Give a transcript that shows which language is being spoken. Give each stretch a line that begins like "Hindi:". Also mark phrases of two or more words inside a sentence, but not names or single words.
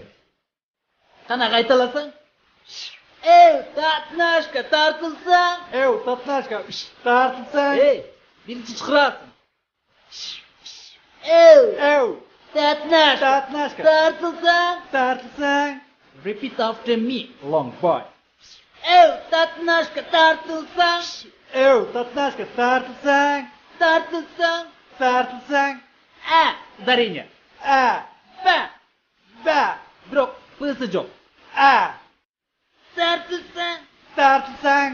Kyrgyz: Кана кайталасаң? Татнашка, тартылсаң. Татнашка, тартылсаң. Биринчи чыкырасың. Татнашка, тартылсаң.
English: Repeat after me, long boy.
Kyrgyz: Татнашка, тартылсаң. Татнашка, тартылсаң. Ударение. Бирок пысы жок. Тартылсаң.